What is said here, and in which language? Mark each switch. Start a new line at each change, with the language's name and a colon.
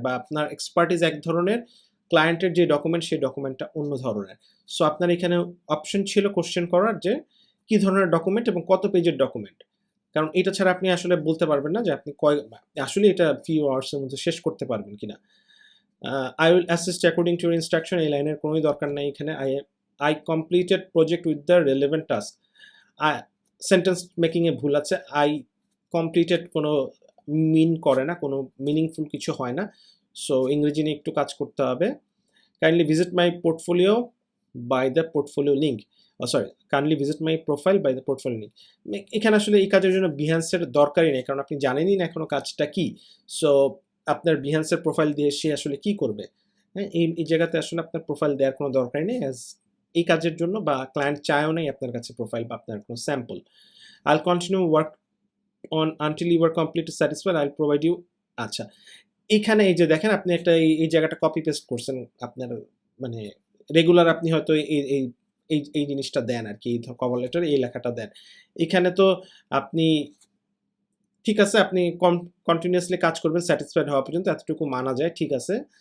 Bangla: বা আপনার এক্সপার্টিস এক ধরনের, ক্লায়েন্টের যে ডকুমেন্ট সেই ডকুমেন্টটা অন্য ধরনের। সো আপনার এখানে অপশন ছিল কোশ্চেন করার যে কী ধরনের ডকুমেন্ট এবং কত পেজের ডকুমেন্ট। কারণ এটা ছাড়া আপনি আসলে বলতে পারবেন না যে আপনি আসলে এটা ফিউ আওয়ার্সের মধ্যে শেষ করতে পারবেন কিনা।
English: I will assist according to your instruction,
Bangla: এই লাইনের কোনোই দরকার নাই এখানে।
English: I completed project with the relevant task.
Bangla: Sentence মেকিংয়ে ভুল আছে।
English: I completed
Bangla: কোনো মিন করে না, কোনো মিনিংফুল কিছু হয় না। সো ইংরেজি নিয়ে একটু কাজ করতে হবে।
English: Kindly visit my portfolio by the portfolio link. Kindly visit my profile by the portfolio link.
Bangla: এখানে আসলে এই কাজের জন্য বিহান্সের দরকারই নেই, কারণ আপনি জানেনই না এখনো কাজটা কি। সো আপনার বিহান্সের প্রোফাইল দিয়ে সে আসলে কি করবে? হ্যাঁ, এই জায়গাতে আসলে আপনার প্রোফাইল দেওয়ার কোনো দরকারই নেই, অ্যাজ এই কাজের জন্য, বা ক্লায়েন্ট চায়ও নাই আপনার কাছে প্রোফাইল বা আপনার কোনো sample.
English: I'll continue work on until you are completely satisfied. I'll provide you.
Bangla: আচ্ছা, এখানে এই যে দেখেন, আপনি একটা এই জায়গাটা কপি পেস্ট করছেন। আপনার মানে রেগুলার আপনি হয়তো এই জিনিসটা দেন আর কি, এই কভার লেটারে এই লেখাটা দেন। এখানে তো আপনি ঠিক আছে, আপনি কন্টিনিউয়াসলি কাজ করবেন স্যাটিসফাইড হওয়া পর্যন্ত, এতটুকু মানা যায়, ঠিক আছে।